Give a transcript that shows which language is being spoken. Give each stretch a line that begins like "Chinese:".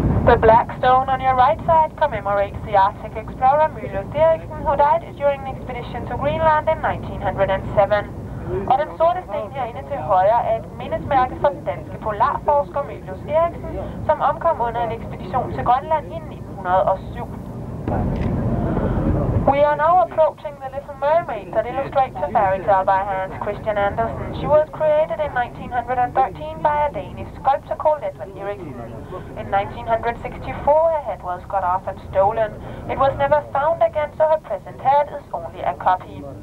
English: The black stone on your right side commemorates the Arctic explorer Mylius Eriksen, who died during an expedition to Greenland in 1907.
Danish: Og den sorte sten herinde til højre er et mindesmærke for den danske polarforsker Mylius Eriksen, som omkom under en ekspedition til Grønland i 1907.
English: We are now approaching the Little Mermaid that illustrates a fairy tale by Hans Christian Andersen. She was created in 1913 by a Danish sculptor called Edvard Eriksen. In 1964 her head was cut off and stolen. It was never found again, so her present head is only a copy.